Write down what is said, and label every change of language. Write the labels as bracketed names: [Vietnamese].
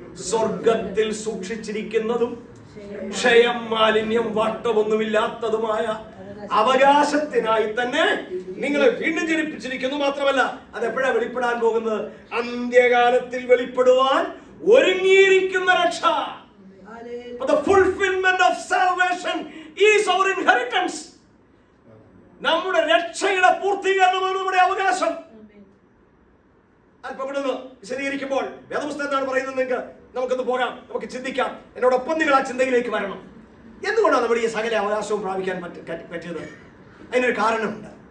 [Malayalam] സ്വർഗത്തിൽ സൂക്ഷിച്ചിരിക്കുന്നതും ക്ഷയം, മാലിന്യം, വാട്ടമൊന്നുമില്ലാത്തതുമായ അവകാശത്തിനായി തന്നെ നിങ്ങളെ വീണ്ടും ജനിപ്പിച്ചിരിക്കുന്നു. മാത്രമല്ല, അതെപ്പോഴാ വെളിപ്പെടാൻ പോകുന്നത്? അന്ത്യകാലത്തിൽ വെളിപ്പെടുവാൻ ഒരുങ്ങിയിരിക്കുന്ന രക്ഷ. [English] The fulfillment of salvation is our inheritance. [Malayalam] നമ്മുടെ രക്ഷയുടെ പൂർത്തീകരണമാണ് നമ്മുടെ അവകാശം. അല്പം കൂടെ വിശദീകരിക്കുമ്പോൾ വേദപുസ്തകം എന്താണ് പറയുന്നത് നമുക്കൊന്ന് പോകാം, നമുക്ക് ചിന്തിക്കാം. എന്നോടൊപ്പം നിങ്ങൾ ആ ചിന്തയിലേക്ക് വരണം. എന്തുകൊണ്ടാണ് നമ്മൾ ഈ സകല അവകാശവും പ്രാപിക്കാൻ പറ്റിയത്? അതിനൊരു കാരണമുണ്ട്.